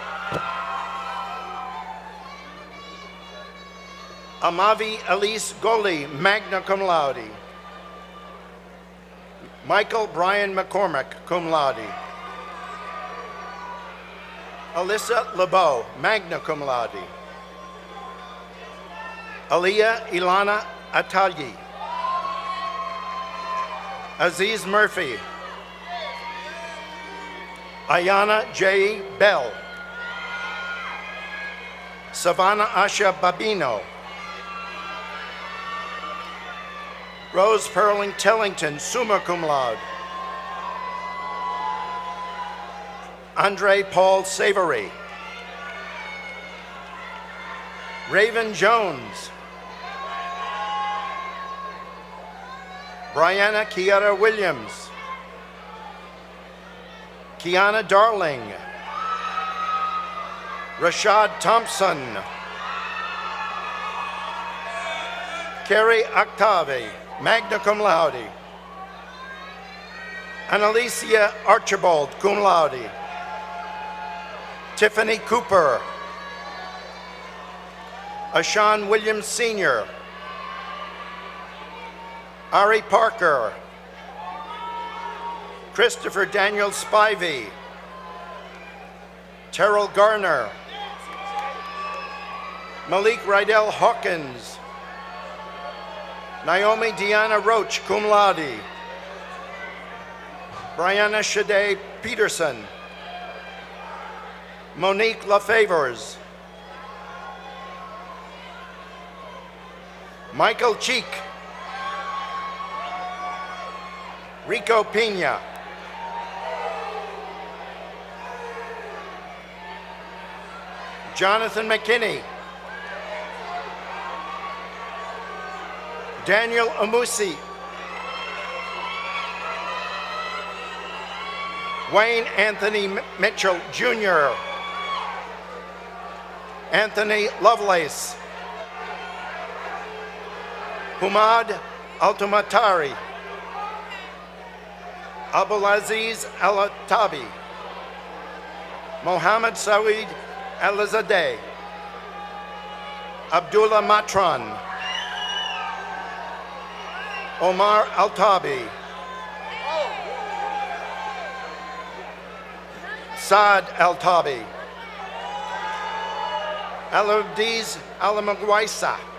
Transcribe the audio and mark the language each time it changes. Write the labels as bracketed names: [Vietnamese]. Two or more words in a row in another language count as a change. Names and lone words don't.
[English] Amavi Elise Goli, [Latin] magna cum laude, [English] Michael Brian McCormick, [Latin] cum laude, [English] Alyssa LeBeau, [Latin] magna cum laude, [English] Aliyah Ilana Atalyi, Aziz Murphy, Ayana J. Bell, Savannah Asha Babino, Rose Perling Tellington, [Latin] summa cum laude, [English] Andre Paul Savory, Raven Jones, Brianna Kiara Williams, Kiana Darling, Rashad Thompson, Carrie Octave, [Latin] magna cum laude, [English] Annalicia Archibald, [Latin] cum laude, [English] Tiffany Cooper, Ashan Williams Sr., Ari Parker, Christopher Daniel Spivey, Terrell Garner, Malik Rydell Hawkins, Naomi Deanna Roach, [Latin] cum laude, [English] Brianna Shade Peterson, Monique LaFavors, Michael Cheek, Rico Pena, Jonathan McKinney, Daniel Amusi, Wayne Anthony Mitchell Jr., Anthony Lovelace, Humad Altumatari, Abulaziz Al-Tabi, Mohammed Saeed Alizadeh, Abdullah Matran, Omar Al-Tabi, Saad Al-Tabi, Al-Abdiz Al-Magwaisa,